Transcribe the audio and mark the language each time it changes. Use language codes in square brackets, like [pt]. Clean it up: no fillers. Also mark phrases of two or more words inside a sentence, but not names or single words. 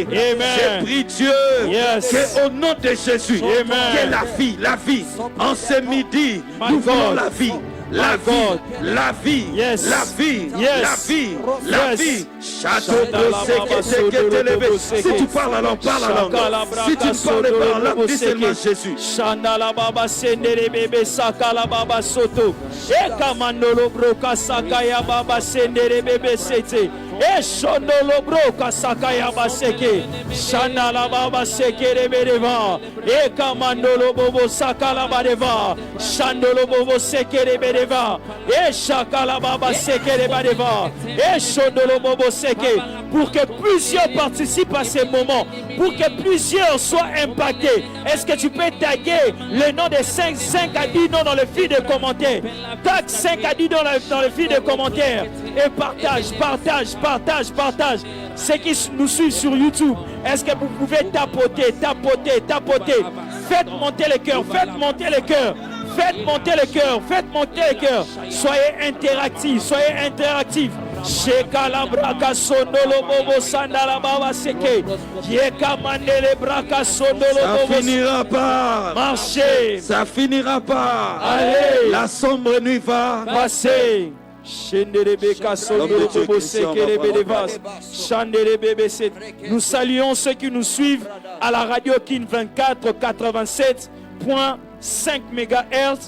[fr] Je prie Dieu que au nom de Jésus, que la vie, en ce midi, nous voulons la vie. La vie, la vie. Si tu parles alors, parle alors. Si tu ne parles pas alors, dis seulement Jésus. Shandala baba sendere bebe sakala baba soto. Eka mandolo broka sakaya baba sendere bebe sete. E shondolo broka sakaya baseke. Shandala baba sekere bedeva. Eka mandolo bobo sakala badeva. Shandolo bobo sekere bedeva. E shakala baba sekere badeva. E shondolo bobo seke. Pour que plusieurs participent à ces moments, pour que plusieurs soient impactés. Est-ce que tu peux taguer le nom de 5 à 10 noms dans le fil de commentaires? Tag 5 à 10 dans le fil de commentaires. Et partage. Ceux qui nous suivent sur YouTube, est-ce que vous pouvez tapoter? Faites monter le cœur, faites monter le cœur. Soyez interactifs. Shekala braka sondolo bobo sandala baba seke. Yeka mandele braka sondolo bobo. Ça finira pas. Marchez. Ça finira pas. Allez. La sombre nuit va passer. Nous saluons ceux qui nous suivent à la radio Kin 24 87.5 MHz.